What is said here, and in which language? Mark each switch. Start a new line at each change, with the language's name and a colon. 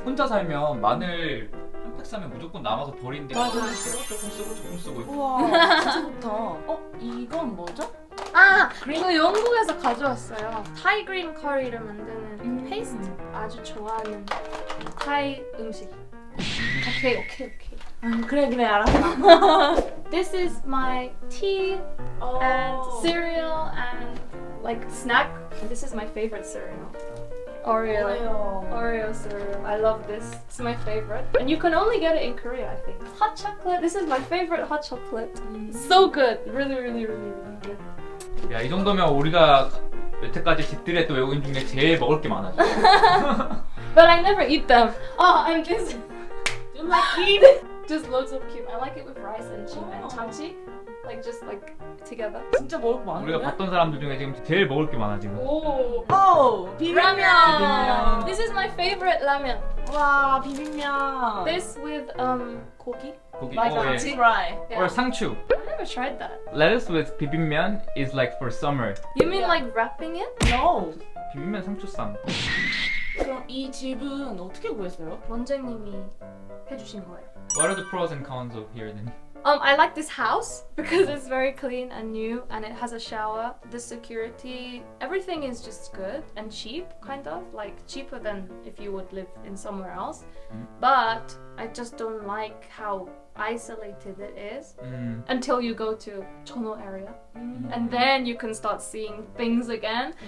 Korean: 혼자 살면 마늘 한 팩 사면 무조건 남아서 버리는데 맞아. 조금 쓰고 조금 쓰고. 우와 진짜 좋다. 이건 뭐죠? 아, 이거 영국에서 가져왔어요. 타이 그린 커리를 만드는 페이스트. 아주 좋아하는 타이 음식. 오케이. 그래 알았어.
English: This is my tea and cereal and like snack. This is my favorite cereal. Oreo cereal. I love this. It's my favorite. And you can only get it in Korea, I think. Hot chocolate. This is my favorite hot chocolate. So good. Really good.
Korean: 야, 이 정도면 우리가 여태까지 집들이 했던 외국인 중에 제일 먹을 게 많아.
English: But I never eat them. Oh, and this. You like it? Just loads of cube. I like it with rice and 참치. Like just like together.
Korean: 진짜 먹을 거 우리가 많은데? 봤던 사람들 중에 지금 제일 먹을 게 많아 지금.
English: Oh.
Korean: 비빔면.
English: This is my favorite ramen.
Korean: 와 비빔면.
English: This with 고기.
Korean: 고기. 맞아. 예.
English: fry. Yeah. Or 상추. I never tried that. Lettuce with 비빔면 is like for summer. You mean Yeah. like wrapping it? No.
Korean: 비빔면 상추쌈. 그럼 이 집은 어떻게 구했어요? 원장님이 해주신 거예요.
English: What are the pros and cons of here then? I like this house because it's very clean and new and it has a shower. The security, everything is just good and cheap, kind of like cheaper than if you would live in somewhere else. But I just don't like how isolated it is until you go to Chono area and then you can start seeing things again.